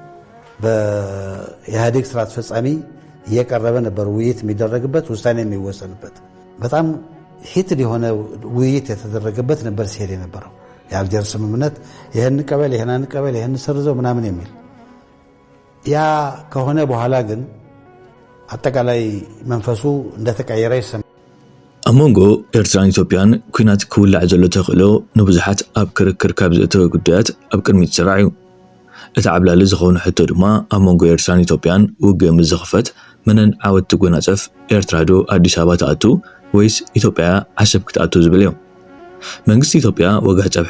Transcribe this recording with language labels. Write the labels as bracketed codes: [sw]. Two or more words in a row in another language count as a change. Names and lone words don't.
[am] በኢህአዴግ ስራ አስፈጻሚ እየቀረበ ነበር ውይይት የሚደረግበት ውሳኔ የሚወሰንበት በጣም ሂትድ የሆነ ውይይት የተደረገበት ነበር ሲሄድ የነበረው የአልጀር ስምምነት ይሄን ቀበል ይሄን ቀበል ይሄን ሰርዘው ምናምን የሚል ያ ከሆነ በኋላ ግን አጠቃላይ መንፈሱ እንደተቀየረ ይሰማል [ti] አሞንጎ ኤርትራን ኢትዮጵያን ኩናት ክውላዕ ዘሎ ተኽእሎ ንብዙሓት ኣብ ክርክር ካብ ዘእተወ ጉዳያት ኣብ ቅድሚት ዝረኣዩ እቲ ዓብላሊ ዝኾኑ ሕቶ ድማ ኣሞንጎ ኤርትራን ኢትዮጵያን ውግእ ምስ ዝኽፈት መነን ዓወት ትጎናፀፍ ኤርትራ ዶ ኣዲስ ኣበባ ተኣቱ ወይስ ኢትዮጵያ ዓሰብ ክትኣቱ ዝብል እዮም መንግስት ኢትዮጵያ ወጋህ ጸብሐ